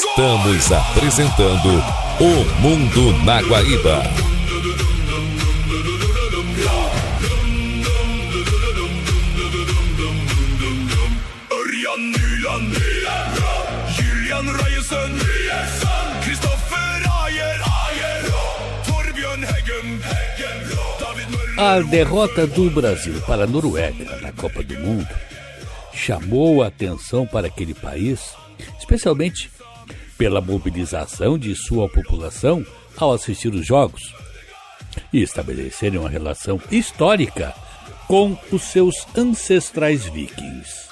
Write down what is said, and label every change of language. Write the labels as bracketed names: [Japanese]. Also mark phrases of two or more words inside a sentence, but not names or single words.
[Portuguese] Estamos apresentando O Mundo na Guaíba. Eriksson, Julian Reisen, Kristoffer Ayer, Torbjörn Heggen, David Møller. A derrota do Brasil para a Noruega na Copa do Mundo chamou a atenção para aquele país, especialmente pela mobilização de sua população ao assistir os jogos e estabelecerem uma relação histórica com os seus ancestrais vikings.